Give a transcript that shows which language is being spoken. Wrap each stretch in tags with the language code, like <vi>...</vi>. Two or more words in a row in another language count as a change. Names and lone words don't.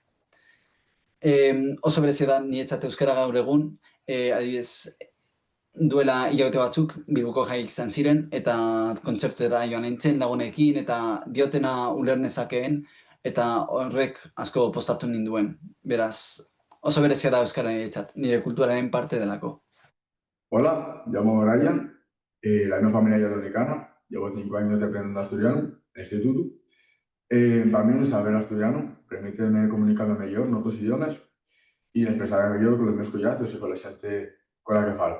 <eu>Oso berezia da niretzat euskara gaur egun, adibidez, duela hilabete batzuk Bilboko jaiak izan ziren, eta kontzertera joan nintzen lagunekin, eta diotena uler nezakeen, eta horrek asko postatu ninduen. Beraz, oso berezia da euskara niretzat, nire kulturaren parte delako.</eu> <es>Hola, llamo Brian, la misma familia dominicana, llevo 5 años aprendiendo asturiano en el instituto. Para mí saber asturiano permite comunicarme mejor en otros idiomas y expresarme millor con los</es> <ast>meus collatos</ast> <es>y con la xente con la que falo.</es>